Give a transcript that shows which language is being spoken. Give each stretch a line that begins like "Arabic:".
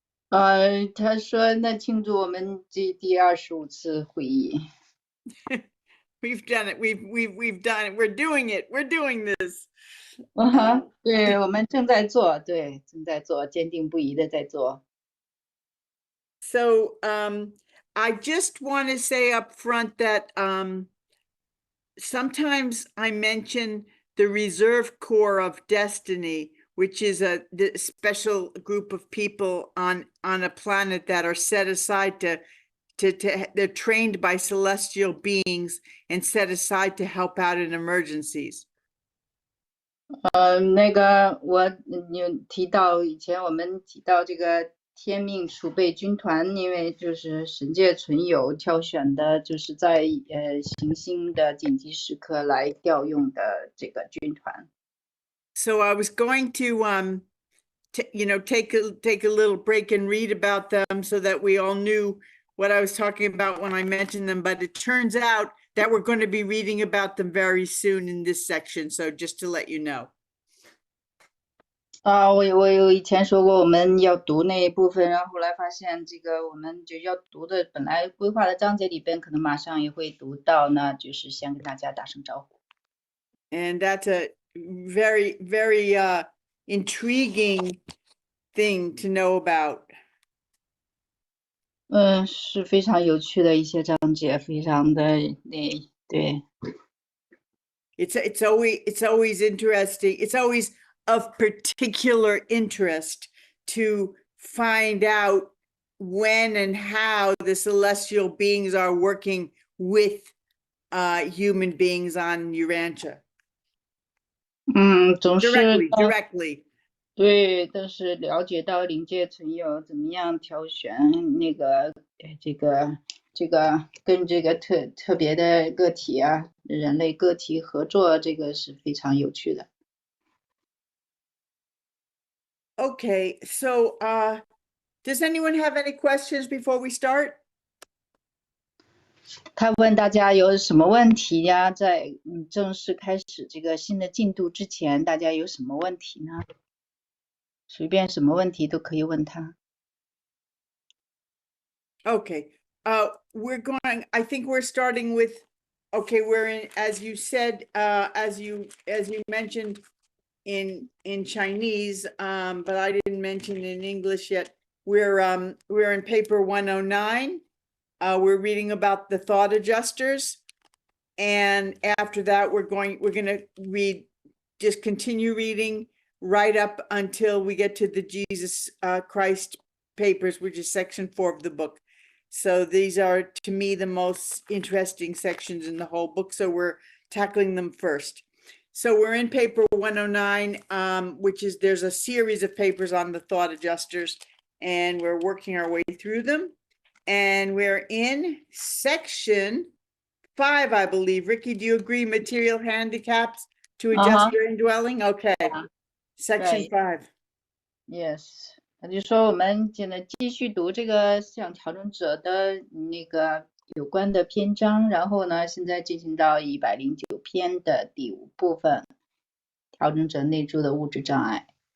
Chinese: 他说那庆祝我们第25次会议。
English: We've done it. We've done it. We're doing it. We're doing this.
Chinese: 对，我们正在做，对，正在做，坚定不移的在做。
English: So I just want to say up front that sometimes I mention the reserve corps of destiny, which is the special group of people on a planet that are set aside they're trained by celestial beings and set aside to help out in emergencies.
Chinese: 那个有提到以前我们提到这个天命储备军团，因为就是神界存有挑选的，就是在行星的紧急时刻来调用的这个军团。
English: So I was going to take a little break and read about them so that we all knew what I was talking about when I mentioned them, but it turns out that we're going to be reading about them very soon in this section. So just to let you know.
Chinese: 我有以前说过我们要读那一部分，然后后来发现这个我们就要读的本来规划的章节里边可能马上也会读到，那就是先跟大家打声招呼。
English: And that's a very, very intriguing thing to know about.
Chinese: 是非常有趣的一些章节，非常的对。
English: It's always interesting. It's always of particular interest to find out when and how the celestial beings are working with human beings on Urantia.
Chinese: 总是
English: directly.
Chinese: 对，都是了解到灵界存有怎么样挑选那个这个跟这个特别的个体啊，人类个体合作，这个是非常有趣的。
English: Okay, so does anyone have any questions before we start?
Chinese: 他问大家有什么问题呀？在正式开始这个新的进度之前，大家有什么问题呢？随便什么问题都可以问他。
English: Okay, we're going, I think we're starting with, okay, we're in, as you said, as you mentioned in Chinese, but I didn't mention in English yet. We're in paper 109. We're reading about the thought adjusters. And after that, we're going to read, just continue reading right up until we get to the Jesus Christ papers, which is section 4 of the book. So these are, to me, the most interesting sections in the whole book. So we're tackling them first. So we're in paper 109, which is, there's a series of papers on the thought adjusters, and we're working our way through them. And we're in section 5, I believe. Ricky, do you agree? Material handicaps to adjust your indwelling? Okay. Section 5. Yes.
Chinese: 他就说我们现在继续读这个像调整者的那个有关的篇章，然后呢，现在进行到109篇的第5部分，调整者内驻的物质障碍。